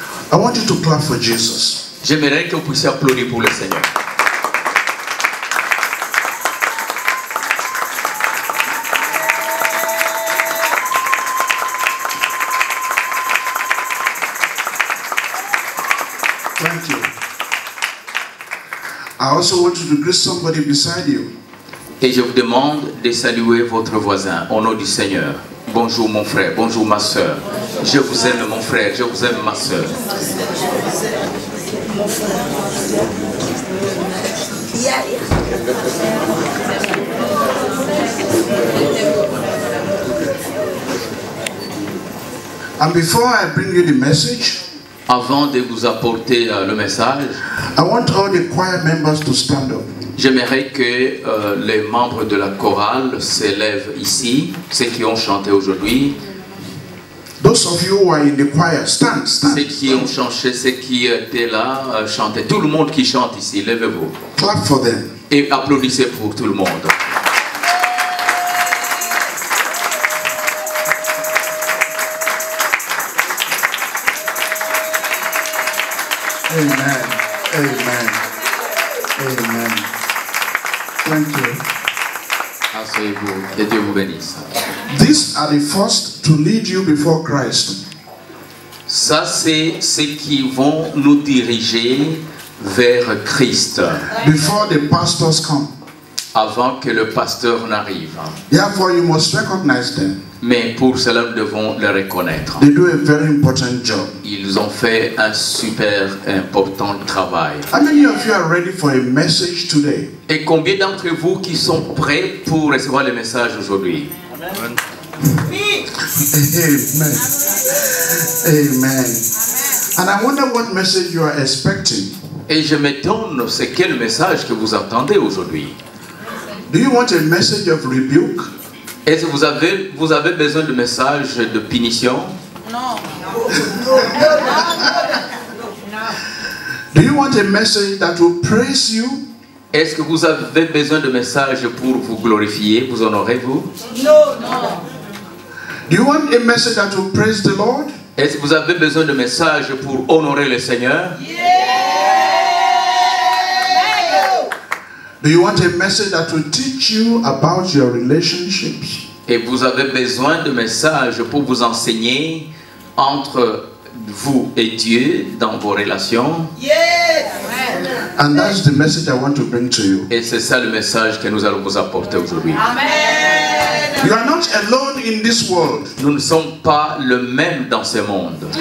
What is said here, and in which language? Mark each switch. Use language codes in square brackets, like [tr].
[en] I want you to clap for Jesus. [fr] J'aimerais que vous puissiez applaudir pour le Seigneur. [en] Thank you. I also want you to greet somebody beside you. [fr] Et je vous demande de saluer votre voisin au nom du Seigneur. Bonjour mon frère, bonjour ma soeur. Je vous aime mon frère, je vous aime ma soeur. [en] And before I bring you the message, [fr] avant de vous apporter le message, [en] I want all the choir members to stand up. [fr] J'aimerais que les membres de la chorale s'élèvent ici, ceux qui ont chanté aujourd'hui. [en] Those of you who are in the choir, stand. [fr] Ceux qui ont chanté, ceux qui étaient là, chantaient. Tout le monde qui chante ici, levez-vous. [en] Clap for them. [fr] Et applaudissez pour tout le monde. [en] Amen. Amen. Amen. Thank you. [fr] Asseyez-vous, que Dieu vous bénisse. [en] These are the first to lead you before Christ. [fr] Ça, c'est ceux qui vont nous diriger vers Christ. [en] Before the pastors come. [fr] Avant que le pasteur n'arrive. [en] Therefore, you must recognize them. [fr] Mais pour cela, nous devons les reconnaître. [en] They do a very important job. [fr] Ils ont fait un super important travail. [en] How many of you are ready for a message today? [fr] Et combien d'entre vous qui sont prêts pour recevoir le message aujourd'hui? Amen. Amen. [en] And I wonder what message you are expecting. [fr] Et je m'étonne, c'est quel message que vous entendez aujourd'hui? [en] Do you want a message of rebuke? [fr] Est-ce que vous avez besoin de messages de punition? Non. [en] Do you want a message that will praise you? [fr] Est-ce que vous avez besoin de messages pour vous glorifier, vous honorer, vous? Non. [en] Do you want a message that will praise the Lord? [fr] Est-ce que vous avez besoin de messages pour honorer le Seigneur? [en] Do you want a message that will teach you about your relationships? [fr] Et vous avez besoin de messages pour vous enseigner entre vous et Dieu dans vos relations? [en] And that's the message I want to bring to you. [fr] Et c'est ça le message que nous allons vous apporter aujourd'hui. [en] You are not alone in this world. [fr] Nous ne sommes pas le même dans ce monde.